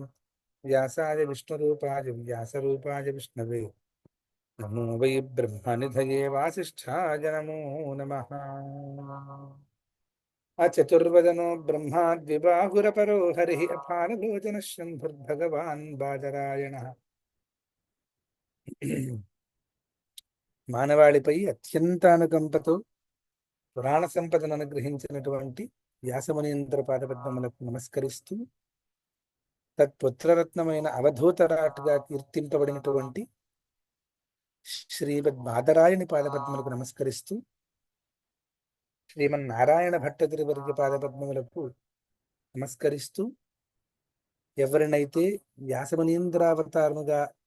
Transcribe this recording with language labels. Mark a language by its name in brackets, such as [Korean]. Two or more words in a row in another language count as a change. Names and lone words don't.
[Sanskrit] व्यासाय विष्णुरूपाय व्यासरूपाय विष्णवे नमो वै ब्रह्मनिधये वासिष्ठाय नमो नमः. अचतुर्वदनो ब्रह्मा द्विबाहुरपरो हरिः अपारलोचनः शम्भुर्भगवान् बादरायणः. [Telugu] మానవాళిపై అత్యంత అనుకంపతో పురాణ సంపదను అనుగ్రహించినటువంటి వ్యాసమునీంద్ర పాదపద్మములకు నమస్కరిస్తూ, తత్పుత్రరత్నమైన అవధూతరాటుగా కీర్తింపబడినటువంటి శ్రీమద్ బాదరాయణి పాదపద్మములకు నమస్కరిస్తూ, శ్రీమన్నారాయణ భట్టతిరివర్గ పాదపద్మములకు నమస్కరిస్తూ, ఎవరినైతే వ్యాసమునీంద్రావతారముగా